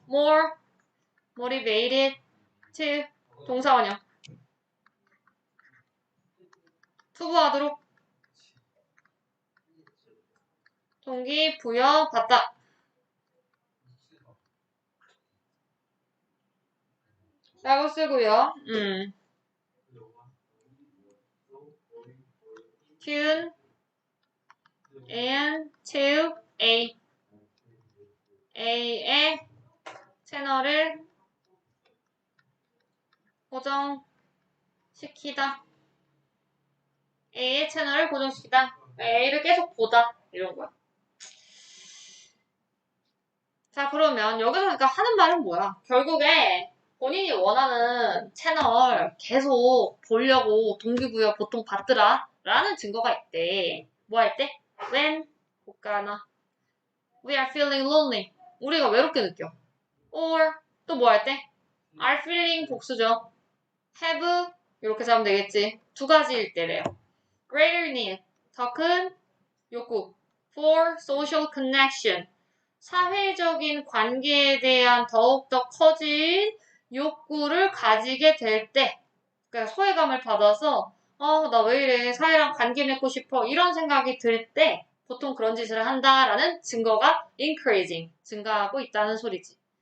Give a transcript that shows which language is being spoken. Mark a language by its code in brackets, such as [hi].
[ko] more motivated to 동사원형 투부하도록 동기 부여받다 라고 쓰고요. [en] tune and to A의 채널을 고정시키다. [ko] A의 채널을 고정시키다. A를 계속 보다. 이런 거야. 자, 그러면 여기서 그러니까 하는 말은 뭐야? 결국에 본인이 원하는 채널 계속 보려고 동기부여 보통 받더라. 라는 증거가 있대. 뭐 할 때? [en] When 볼까나 we are feeling lonely. [ko] 우리가 외롭게 느껴. Or 또 뭐 할 때? [en] are feeling 복수죠. [ko] have 이렇게 잡으면 되겠지. 2가지일 때래요. greater need 더 큰 욕구 for social connection 사회적인 관계에 대한 더욱더 커진 욕구를 가지게 될 때, 그러니까 소외감을 받아서 나 왜 이래 사회랑 관계 맺고 싶어 이런 생각이 들 때 보통 그런 짓을 한다라는 증거가 increasing 증가하고 있다는 소리지.